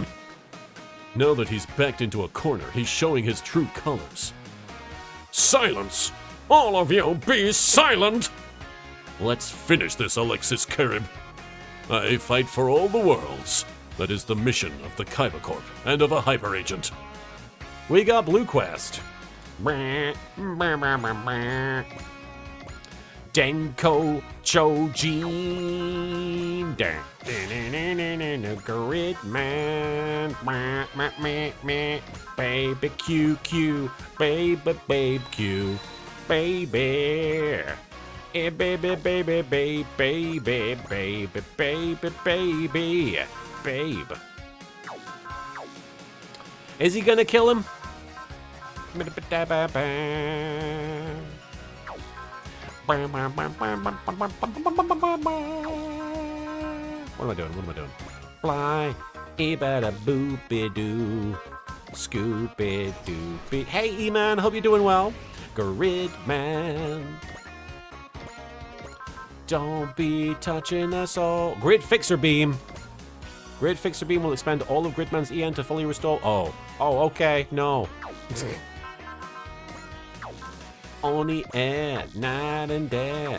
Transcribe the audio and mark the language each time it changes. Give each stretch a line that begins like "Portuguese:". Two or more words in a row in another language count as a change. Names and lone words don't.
English: Now that he's backed into a corner, he's showing his true colors. Silence! All of you be silent! Let's finish this, Alexis Karib. I fight for all the worlds. That is the mission of the Kaiba Corp and of a hyper agent. We got Blue Quest. Denko Chojin. Gridman. Baby QQ. Baby babe Q. Baby. Baby, baby, baby, baby, baby, baby, baby, babe. Is he gonna kill him? What am I doing? Fly, bada boopy doo, scoopy doopy. Hey, E-Man, hope you're doing well. Gridman. Don't be touching us all. Grid Fixer Beam. Grid Fixer Beam will expend all of Gridman's EN to fully restore. Oh. Oh, okay. No. Only night and day.